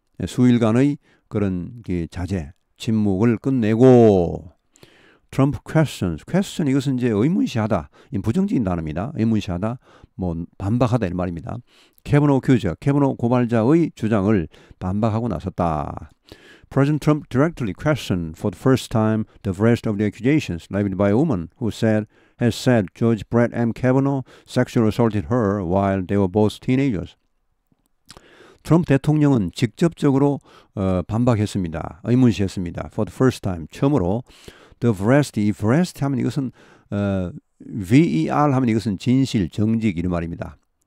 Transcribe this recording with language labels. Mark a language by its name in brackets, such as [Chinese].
[Korean] 수일간의 그런 자제, 침묵을 끝내고 트럼프 question 이것은 이제 의문시하다, 부정적인 단어입니다. 의문시하다, 뭐 반박하다 이런 말입니다. 캐버노 고발자의 주장을 반박하고 나섰다. [English] President Trump directly questioned for the first time the rest of the accusations levied by a woman who has said Judge Brett M. Kavanaugh sexually assaulted her while they were both teenagers. [Korean] 트럼프 대통령은 직접적으로 반박했습니다. 의문시했습니다. [English] For the first time, [Korean] 처음으로 [English] the veracity [Korean] 하면 이것은 VER 하면 이것은 진실, 정직 이런 말입니다.